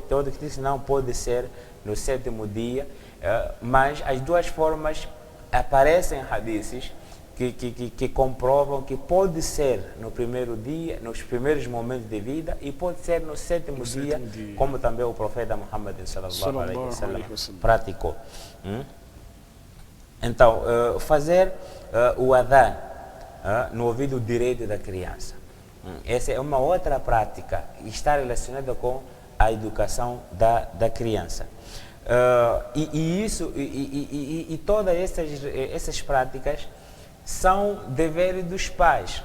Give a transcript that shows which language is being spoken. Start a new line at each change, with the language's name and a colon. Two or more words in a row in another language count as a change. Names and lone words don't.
Portuguese: Tem outros que dizem que não pode ser no 7º dia, mas as duas formas aparecem em hadiths que comprovam que pode ser no primeiro dia, nos primeiros momentos de vida, e pode ser no 7º dia, como também o profeta Muhammad
Arabic: صلى الله عليه وسلم
Portuguese: praticou. Então, fazer o adhan no ouvido direito da criança. Essa é uma outra prática e está relacionada com a educação da criança. E todas essas práticas são deveres dos pais.